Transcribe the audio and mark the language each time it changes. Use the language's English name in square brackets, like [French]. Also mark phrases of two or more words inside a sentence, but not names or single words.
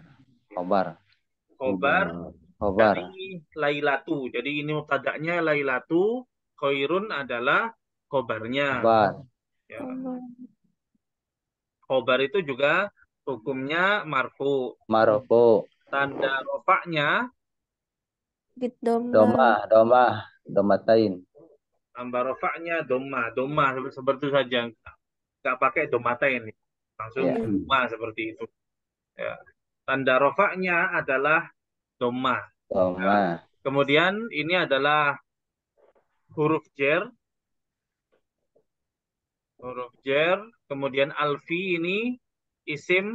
[Indonesian] Khobar. Khobar Khobar. dari lailatu. Jadi ini mubtada'nya lailatu, khairun adalah khobarnya. Khobar. Ya. Khobar itu juga hukumnya marfu. Marfu. Tanda rofaknya Doma. Domatain. tanda rofaknya doma seperti itu saja. Nggak pakai domatain. langsung Ya. dhamma seperti itu. Ya. Tanda rofaknya adalah dhamma. Doma. Kemudian ini adalah huruf jer, kemudian alfi ini isim